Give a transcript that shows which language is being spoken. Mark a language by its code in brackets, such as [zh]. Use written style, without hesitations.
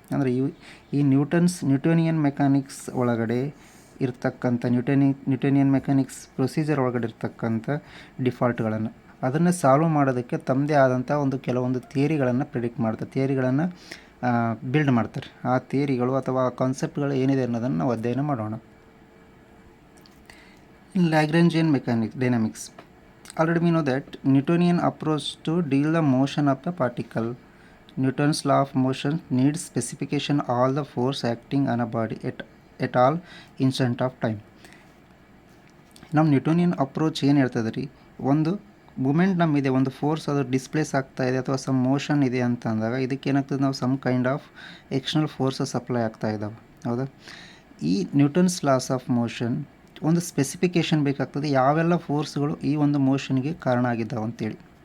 [kn] ಅಂದರೆ ಈ Newtonian mechanics ಒಳಗಡೆ ಇರ್ತಕ್ಕಂಥ ನ್ಯೂಟೋನಿಯನ್ ಮೆಕ್ಯಾನಿಕ್ಸ್ ಪ್ರೊಸೀಜರ್ ಒಳಗಡೆ ಇರ್ತಕ್ಕಂಥ ಡಿಫಾಲ್ಟ್ಗಳನ್ನು ಅದನ್ನು ಸಾಲ್ವ್ ಮಾಡೋದಕ್ಕೆ ತಮ್ಮದೇ ಆದಂಥ ಕೆಲವೊಂದು ಥಿಯರಿಗಳನ್ನು ಬಿಲ್ಡ್ ಮಾಡ್ತಾರೆ. ಆ ಥಿಯರಿಗಳು ಅಥವಾ ಆ ಕಾನ್ಸೆಪ್ಟ್ಗಳು ಏನಿದೆ ಅನ್ನೋದನ್ನು ನಾವು ಅಧ್ಯಯನ ಮಾಡೋಣ. [en] In Lagrangian dynamics, already we know that Newtonian approach to deal the motion of the particle. Newton's law of motion needs specification all the force acting on a body at all instant of time. [kn] ನಮ್ಮ Newtonian approach ಏನು ಹೇಳ್ತದೆ ರೀ, ಒಂದು moment ನಮ್ಮಿದೆ, ಒಂದು force ಅದು displays ಆಗ್ತಾ ಇದೆ ಅಥವಾ ಸಮ್ ಮೋಷನ್ ಇದೆ ಅಂತ ಅಂದಾಗ ಇದಕ್ಕೆ ಏನಾಗ್ತದೆ, ನಾವು some kind of external forces apply ಆಗ್ತಾ ಇದ್ದಾವೆ. ಹೌದಾ, ಈ ನ್ಯೂಟನ್ಸ್ ಲಾಸ್ ಆಫ್ ಮೋಷನ್ ಒಂದು ಸ್ಪೆಸಿಫಿಕೇಷನ್ ಬೇಕಾಗ್ತದೆ, ಯಾವೆಲ್ಲ ಫೋರ್ಸ್ಗಳು ಈ ಒಂದು ಮೋಷನ್ಗೆ ಕಾರಣ ಆಗಿದ್ದಾವೆ ಅಂತೇಳಿ.